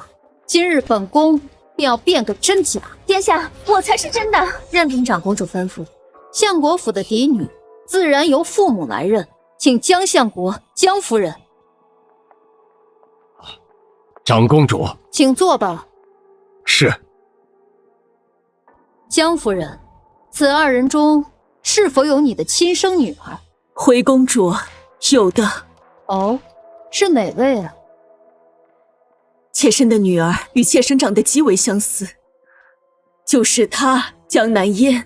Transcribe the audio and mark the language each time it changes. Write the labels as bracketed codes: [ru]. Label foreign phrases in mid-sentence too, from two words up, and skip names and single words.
[zh] 今日本宮便要辨個真假。殿下，我才是真的。任憑長公主吩咐。相國府的嫡女自然由父母來認，請江相國、江夫人。長公主，請坐吧。是。江夫人，此二人中是否有你的親生女兒？回公主，有的。哦，是哪位啊？妾身的女兒與妾身長得極為相似，就是她江南煙。